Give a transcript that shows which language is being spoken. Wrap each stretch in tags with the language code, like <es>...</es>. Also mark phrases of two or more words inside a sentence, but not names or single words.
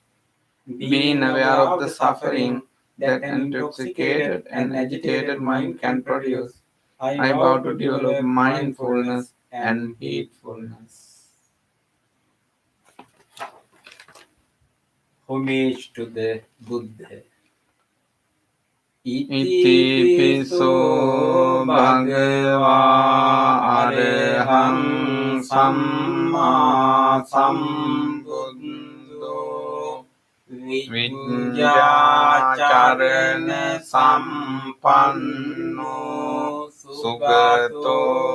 <en>Being aware of the suffering that intoxicated and agitated mind can produce, I vow to develop mindfulness and heedfulness. Homage to the Buddha.</en> <pi>Iti piso bhagava arahang samma sambuddho vidyācarana sampanno sugato</pi>